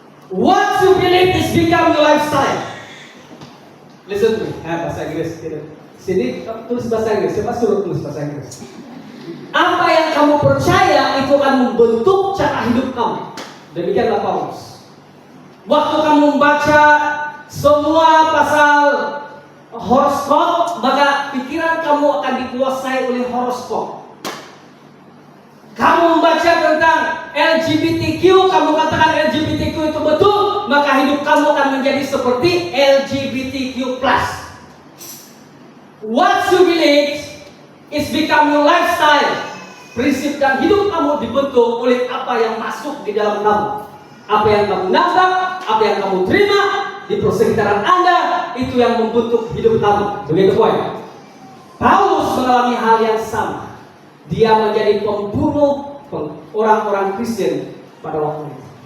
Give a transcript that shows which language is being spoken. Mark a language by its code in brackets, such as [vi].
[en] What you believe is become your lifestyle. Listen to me. Bahasa Inggris. [id] Sini tulis bahasa Inggris. Siapa suruh tulis bahasa Inggris? Apa yang kamu percaya itu akan membentuk cara hidup kamu. Demikianlah Paulus. Waktu kamu membaca semua pasal horoskop, maka pikiran kamu akan dikuasai oleh horoskop. Kamu membaca tentang LGBTQ, kamu katakan LGBTQ itu betul, maka hidup kamu akan menjadi seperti LGBTQ+. [en] What you believe is become your lifestyle. [id] Prinsip dan hidup kamu dibentuk oleh apa yang masuk di dalam kamu. Apa yang kamu nampak, apa yang kamu terima di persekitaran Anda, itu yang membentuk hidup kamu. Begitu poin. Paulus mengalami hal yang sama. Dia menjadi pembunuh orang-orang Kristen pada waktu itu.